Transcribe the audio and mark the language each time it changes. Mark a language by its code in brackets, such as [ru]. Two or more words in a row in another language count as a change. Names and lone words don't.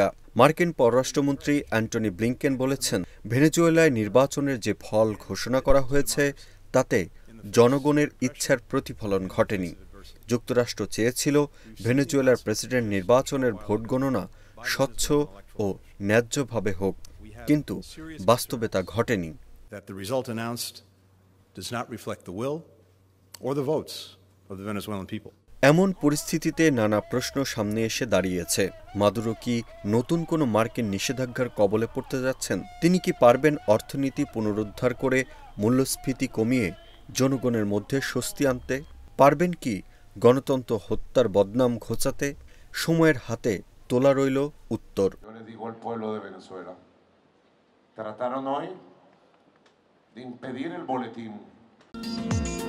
[bn] মার্কিন পররাষ্ট্রমন্ত্রী অ্যান্টনি ব্লিংকেন বলেছেন, ভেনেজুয়েলায় নির্বাচনের যে ফল ঘোষণা করা হয়েছে তাতে জনগণের ইচ্ছার প্রতিফলন ঘটেনি। যুক্তরাষ্ট্র চেয়েছিল ভেনেজুয়েলার প্রেসিডেন্ট নির্বাচনের ভোট গণনা স্বচ্ছ ও ন্যায্যভাবে হোক, কিন্তু বাস্তবে তা ঘটেনি। [en] does not reflect the will or the votes of the Venezuelan people. [bn] এমন পরিস্থিতিতে নানা প্রশ্ন সামনে এসে দাঁড়িয়েছে। মাদুরো কি নতুন কোনো মার্কিন নিষেধাজ্ঞার কবলে পড়তে যাচ্ছেন? তিনি কি পারবেন অর্থনীতি পুনরুদ্ধার করে মূল্যস্ফীতি কমিয়ে জনগণের মধ্যে স্বস্তি আনতে? পারবেন কি গণতন্ত্র হত্যার বদনাম ঘোচাতে? সময়ের হাতে তোলা রইল উত্তর। [es] Trataron hoy de impedir el boletín